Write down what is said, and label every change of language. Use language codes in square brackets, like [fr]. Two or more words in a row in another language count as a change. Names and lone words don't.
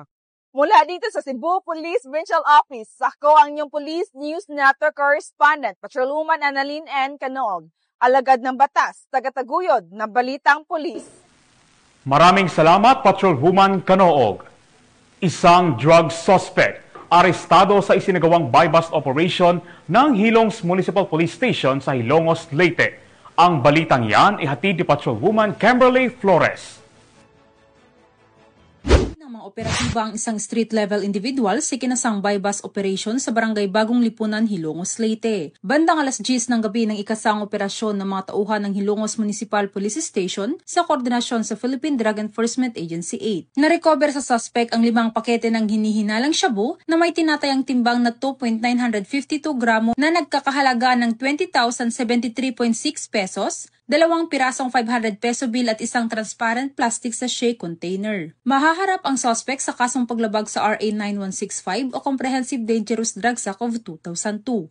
[tl] Mula dito sa Cebu Police Provincial Office, ako ang inyong Police News Network Correspondent, Patrolwoman Annalyn N. Canoog, alagad ng batas, tagataguyod ng Balitang Pulis. Maraming salamat, Patrolwoman Canoog. Isang [en] drug suspect [tl] arestado sa isinagawang [en] buy-bust operation [tl] ng Hilong's Municipal Police Station sa Hilongos, Leyte. Ang balitang yan ihatid ni Patrolwoman Kimberly Flores. Mga operatiba ang isang [en] street-level individual [tl] sa ikinasang [en] buy-bust operation [tl] sa Barangay Bagong Lipunan, Hilongos, Leyte. Bandang alas 10 ng gabi ng ikasang operasyon ng mga tauhan ng Hilongos Municipal Police Station sa koordinasyon sa Philippine Drug Enforcement Agency 8. Narecover sa suspect ang 5 pakete ng hinihinalang shabu na may tinatayang timbang na 2.952 gramo na nagkakahalaga ng 20,073.6 pesos, 2 pirasong [en] 500 peso bill [tl] at isang [en] transparent plastic sachet container. [tl] Mahaharap ang suspect sa kasong paglabag sa RA 9165 o Comprehensive Dangerous Drugs Act of 2002.